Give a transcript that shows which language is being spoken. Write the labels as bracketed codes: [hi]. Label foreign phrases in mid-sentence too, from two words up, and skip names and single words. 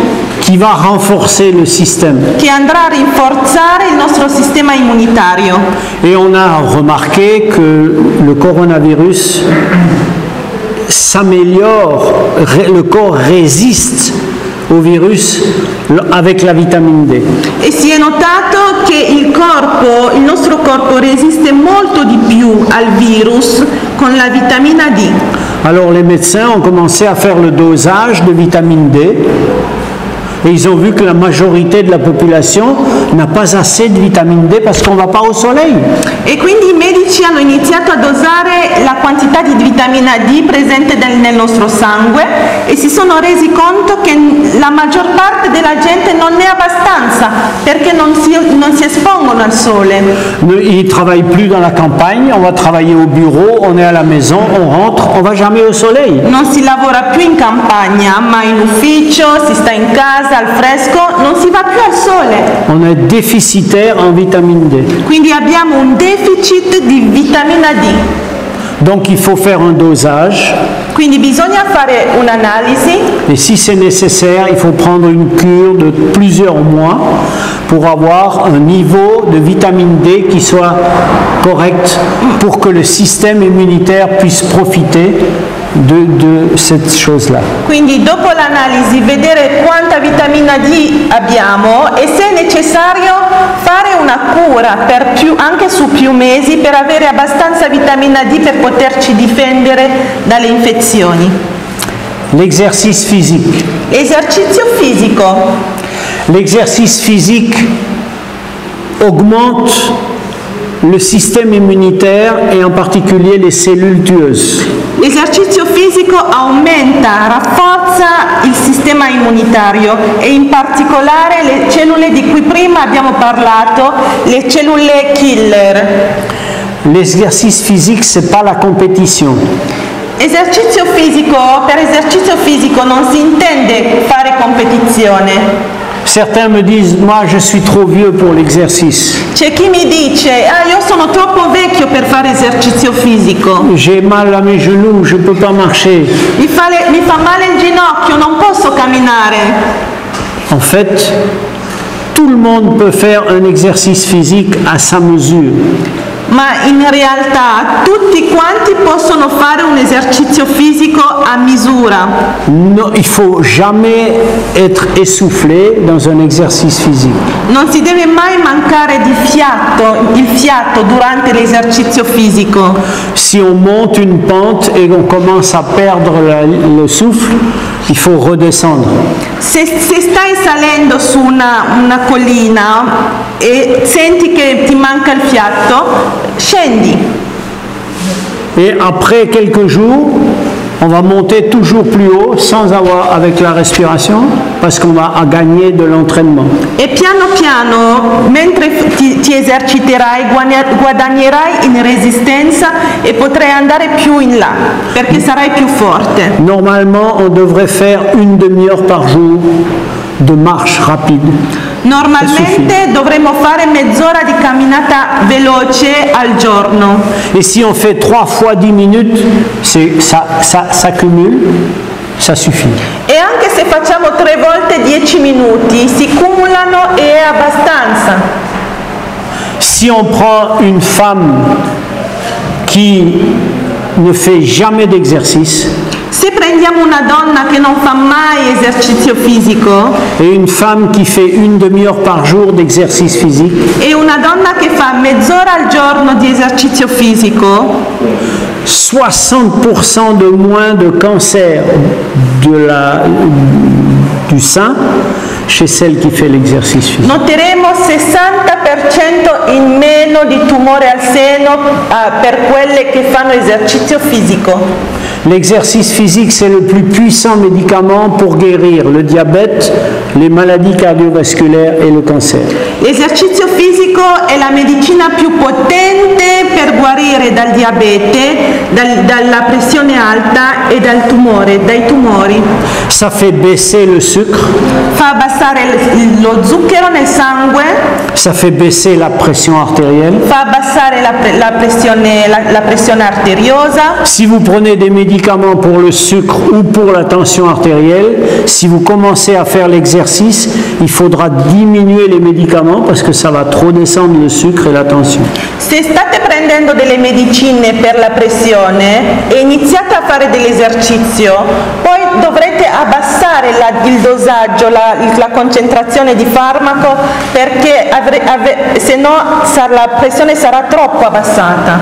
[fr] qui va renforcer le système. [it] che andrà a rinforzare il nostro sistema immunitario. [fr] Et on a remarqué que le coronavirus s'améliore, le corps résiste au virus avec la vitamine D. [it] E si è notato che il nostro corpo resiste molto di più al virus con la vitamina D. [fr] Alors les médecins ont commencé à faire le dosage de vitamine D et ils ont vu que la majorité de la population n'a pas assez de vitamine D parce qu'on ne va pas au soleil. [it] E quindi i medici hanno iniziato a dosare la quantità di vitamina D presente nel nostro sangue e si sono resi conto che la maggior parte della gente non ne ha abbastanza perché non si espongono al sole. [fr] Ils ne travaillent plus dans la campagne, on va travailler au bureau, on est à la maison, on rentre, on ne va jamais au soleil. [it] Non si lavora più in campagna, ma in ufficio, si sta in casa al fresco, non si va più al sole. [fr] On est déficitaire en vitamine D. [it] Quindi abbiamo un deficit di vitamina D. [fr] Donc il faut faire un dosage [it] Quindi bisogna fare un'analisi [fr] et si c'est nécessaire, il faut prendre une cure de plusieurs mois pour avoir un niveau de vitamine D qui soit correct pour que le système immunitaire puisse profiter de cette chose-là. [it] Quindi dopo l'analisi vedere quanta vitamina D abbiamo e se è necessario fare una cura anche su più mesi per avere abbastanza vitamina D per poterci difendere dalle infezioni. [fr] L'exercice physique. [it] L'esercizio fisico [fr] L'exercice physique augmente le système immunitaire et en particulier les cellules tueuses. [it] L'esercizio fisico aumenta, rafforza il sistema immunitario e in particolare le cellule di cui prima abbiamo parlato, le cellule killer. [fr] L'exercice physique, c'est pas la compétition. [it] Esercizio fisico, per esercizio fisico non si intende fare competizione. [fr] Certains me disent, moi je suis trop vieux pour l'exercice. [it] C'è chi mi dice, io sono troppo vecchio per fare esercizio fisico. [fr] J'ai mal à mes genoux, je ne peux pas marcher. [it] Mi fa male il ginocchio, non posso camminare. [fr] En fait, tout le monde peut faire un exercice physique à sa mesure. [it] Ma in realtà tutti quanti possono fare un esercizio fisico a misura. [fr] Non, il ne faut jamais être essoufflé dans un exercice physique. [it] Non si deve mai mancare di il fiato durante l'esercizio fisico. [fr] Si on monte une pente et qu'on commence à perdre le souffle, il faut redescendre. [it] Se stai salendo su una collina e senti che ti manca il fiato, scendi. [fr] Et après quelques jours, on va monter toujours plus haut sans avoir avec la respiration parce qu'on va gagner de l'entraînement. [it] E piano piano, mentre ti eserciterai, guadagnerai in resistenza e potrai andare più in là perché sarai più forte. [fr] Normalement, on devrait faire une demi-heure par jour de marche rapide. [it] Normalmente dovremmo fare mezz'ora di camminata veloce al giorno. [fr] Et si on fait 3 fois 10 minutes, ça cumule, ça suffit. [it] E anche se facciamo 3 volte 10 minuti, si cumulano e è abbastanza. [fr] Si on prend une femme qui ne fait jamais d'exercice, [it] se prendiamo una donna che non fa mai esercizio fisico [fr] et une femme qui fait une demi-heure par jour d'exercice physique, [it] e una donna che fa mezz'ora al giorno di esercizio fisico, [fr] 60% de moins de cancer du sein chez celle qui fait l'exercice physique. [it] Noteremo 60% in meno di tumore al seno per quelle che fanno esercizio fisico. [fr] L'exercice physique, c'est le plus puissant médicament pour guérir le diabète, les maladies cardiovasculaires et le cancer. [it] L'esercizio fisico è la medicina più potente per guarire dal diabete, dalla pressione alta e dai tumori. [fr] Ça fait baisser le sucre. [it] Fa abbassare lo zucchero nel sangue. [fr] Ça fait baisser la pression artérielle. [it] Fa abbassare la pressione arteriosa. [fr] Si vous prenez des médicaments pour le sucre ou pour la tension artérielle, si vous commencez à faire l'exercice, il faudra diminuer les médicaments parce que ça va trop descendre le sucre et la tension. [it] Se state prendendo delle medicine per la pressione e iniziate a fare dell'esercizio, poi dovrete abbassare il dosaggio, la concentrazione di farmaco perché se no la pressione sarà troppo abbassata.